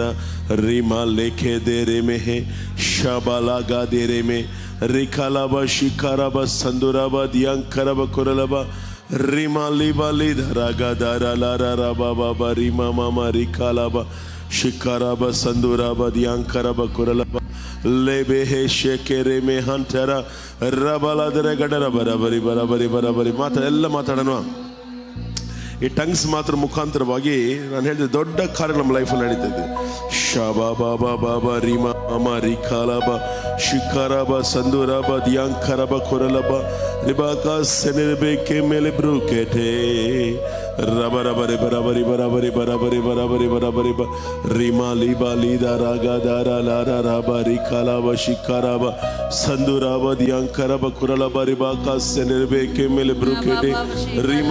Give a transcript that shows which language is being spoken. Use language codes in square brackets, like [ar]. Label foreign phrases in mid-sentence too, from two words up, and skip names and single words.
[kn] ರಿಮ ಲೇಖೆ ದೇರೆ ಮೆಹೆ ಶಬಲಗ ದೇರೆ ಮೆ ರಿಖಲಬ ಶಿಖರಬ ಸಂದುರಬ ದ್ಯಾಂಕರಬ ಕುರಲಬ ರಿಮ ಲಿಬಲಿ ಧರಗದರ ಲರ ಬಬ ರಿಮ ಮಮ ರಿಖಲಬ ಶಿಖರಬ ಸಂದುರಬ ದ್ಯಾಂಕರಬ ಕುರಲಬ ಲೇಬೆ ಹೇ ಶೆಕೆರೆ ಮೆ ಹಂತರ ರಬಲದರ ಗಡರ ಬರಬರಿ ಬರಬರಿ ಬರಬರಿ ಎಲ್ಲ ಮಾತಾಡೋಣ. ಈ ಟಂಗ್ಸ್ ಮಾತ್ರ ಮುಖಾಂತರವಾಗಿ ನಾನು ಹೇಳಿದ ದೊಡ್ಡ ಕಾರ್ಯ ನಮ್ಮ ಲೈಫಲ್ಲಿ ನಡೀತದೆ. ಶಬಾ ಬಾಬಾ ಬಾಬಾ ರಿಮ ಮಮ ರಿಖಲಬ ಶಿಖರಬ ಸಂದುರಬ ದ್ಯಾಂಕರಬ ಕುರಲಬ ರಿಬಾಕ ಸೆನಿರಬೇಕೆ ಮೇಲೆ ಬ್ರೂಕೆಟೆ ರಬರಬರಿ ಬರಬರಿ ಬರಬರಿ ಬರಬರಿ ಬರಬರಿ ಬರಬರಿ ಬ ರಿಮ ಲಿಬ ಲೀದ ರಾಗದಾರ ಲಾರ ರಬ ರಿಖಲಬ ಶಿಖರಬ ಸಂದುರಬ ದ್ಯಾಂಕರಬ ಕುರಲಬ ರಿಬಾಕ ಸೆನಿರಬೇಕೆ ಮೇಲೆ ಬ್ರೂಕೆಟೆ ರಿಮ